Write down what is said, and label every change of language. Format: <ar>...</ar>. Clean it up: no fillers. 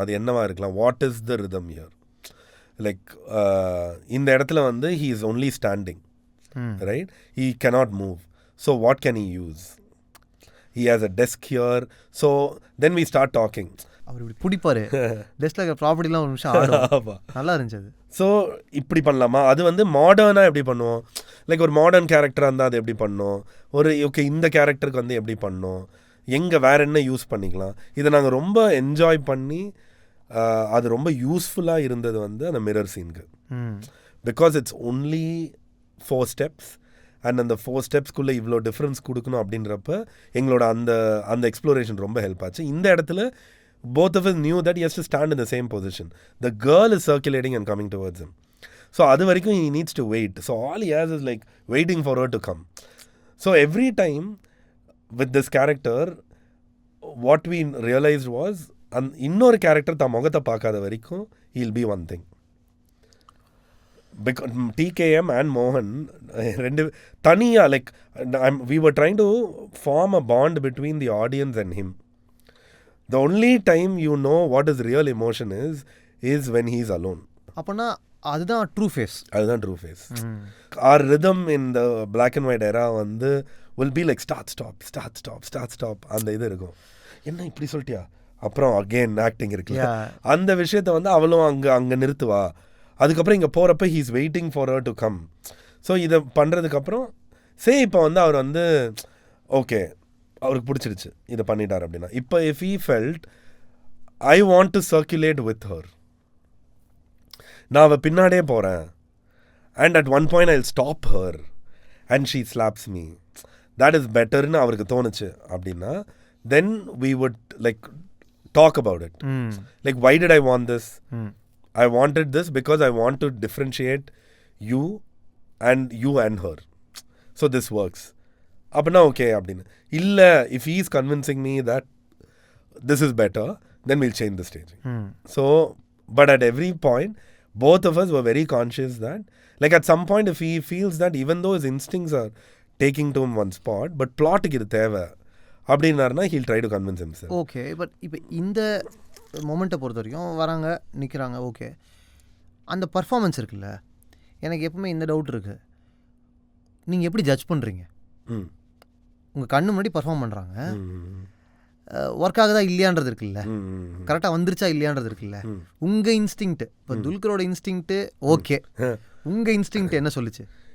<ta>அது என்னவா இருக்கலாம்,</ta> <en>What is the rhythm here? Like</en> <ta>இந்த இடத்துல வந்து</ta> <en>He is only standing, right? He cannot move. So what can he use? He has a desk here. So then we start talking.</en> <ta>அவர் இப்படி பிடிப்பாரு டெஸ்கில் இருக்கிற ப்ராப்பர்ட்டிலாம் ஒரு நிமிஷம் ஆடும். ஆமாம். நல்லா இருந்துச்சு அது. ஸோ இப்படி பண்ணலாமா? அது வந்து மாடர்னாக எப்படி பண்ணுவோம்? லைக் ஒரு மாடர்ன் கேரக்டராக இருந்தால் அது எப்படி பண்ணோம்? ஒரு ஓகே இந்த கேரக்டருக்கு வந்து எப்படி பண்ணோம்? எங்கே வேறு என்ன யூஸ் பண்ணிக்கலாம்? இதை நாங்கள் ரொம்ப என்ஜாய் பண்ணி அது ரொம்ப யூஸ்ஃபுல்லாக இருந்தது வந்து அந்த மிரர் சீனுக்கு.</ta> <en>because it's only 4 steps and</en> <ta>அந்த 4 ஸ்டெப்ஸ்க்குள்ளே இவ்வளோ டிஃப்ரென்ஸ் கொடுக்கணும் அப்படின்றப்ப எங்களோட அந்த எக்ஸ்ப்ளோரேஷன் ரொம்ப ஹெல்ப் ஆச்சு. இந்த இடத்துல</ta> <en>both of us knew that he has to stand in the same position. The girl is circulating and coming towards him. So</en> <ta>அது வரைக்கும்</ta> <en>he needs to wait. So all he has is like waiting for her to come. So every time with this character, what we realized was</en> <ta>இன்னொரு character தான் முகத்தை பார்க்காத வரைக்கும்</ta> <en>he'll be one thing. Because TKM and Mohan</en> <ta>ரெண்டு தனியாக</ta> <en>like we were trying to form a bond between the audience and him. The only time you know what his real emotion is when he's alone.</en> <ta>அப்போனா அதுதான் true face. அதுதான் true face.</ta> <en>Our rhythm in the black and white era வந்து will be like start stop</en> <ta>அந்த இது இருக்கும். என்ன இப்படி சொல்லிட்டியா, அப்புறம் அகெயின் ஆக்டிங் இருக்குல்ல, அந்த விஷயத்தை வந்து அவளும் அங்கே நிறுத்துவா. அதுக்கப்புறம் இங்கே போகிறப்ப</ta> <en>He is waiting for her to come.</en> <ta>So இதை பண்ணுறதுக்கப்புறம் இப்போ வந்து அவர் வந்து ஓகே அவருக்கு பிடிச்சிருச்சு இதை பண்ணிட்டார் அப்படின்னா, இப்போ</ta> <en>if he felt I want to circulate with her,</en> <ta>நான் அவள் பின்னாடியே போகிறேன்</ta> <en>and at one point I will stop her and she slaps me, that is பெட்டர்னு</en> <ta>அவருக்கு தோணுச்சு அப்படின்னா</ta> <en>Then we would like talk about it. Like, why did I want this? I wanted this because I want to differentiate you and her. So this works. Apna okay abdina. Illa, if he is convincing me that this is better, then we'll change the staging. So, but at every point, both of us were very conscious that, like at some point, if he feels that even though his instincts are taking to him one spot, but plot க்கு</en> <ta>இது தேவை அப்படின்னாருனா</ta> <en>he'll try to convince himself.</en> <ta>Okay, but இப்போ இந்த மொமெண்ட்டை பொறுத்த வரைக்கும் வராங்க நிற்கிறாங்க, ஓகே, அந்த பர்ஃபார்மன்ஸ் இருக்குல்ல, எனக்கு எப்பவுமே இந்த டவுட் இருக்குது, நீங்கள் எப்படி ஜட்ஜ் பண்ணுறீங்க? உங்கள் கண்ணு முன்னாடி பர்ஃபார்ம் பண்ணுறாங்க, ஒர்க் ஆகுதா இல்லையான்றது இருக்குல்ல, கரெக்டாக வந்துருச்சா இல்லையான்றது இருக்குல்ல, உங்கள் இன்ஸ்டிங்க்ட், இப்போ துல்கரோட இன்ஸ்டிங்க்ட் ஓகே, உங்கள் இன்ஸ்டிங்க்ட் என்ன சொல்லுச்சு?</ta>